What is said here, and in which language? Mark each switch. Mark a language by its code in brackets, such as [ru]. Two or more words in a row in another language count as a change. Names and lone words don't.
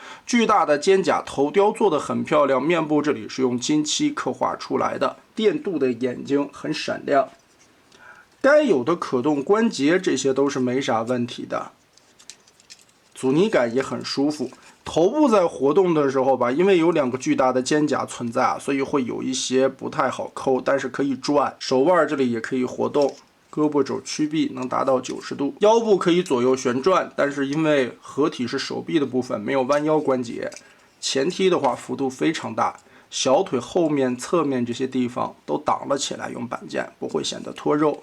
[zh] 巨大的肩甲頭雕做的很漂亮，面部這裡是用金漆刻畫出來的，電鍍的眼睛很閃亮。該有的可動關節這些都是沒啥問題的，阻尼感也很舒服。頭部在活動的时候吧，因為有2個巨大的肩甲存在啊，所以會有一些不太好摳，但是可以轉。手腕這裡也可以活動，胳膊肘曲臂能達到90度，腰部可以左右旋轉，但是因為合體是手臂的部分，沒有彎腰關節。前踢的話幅度非常大，小腿後面、側面這些地方都擋了起來，用板件不會顯得脫肉。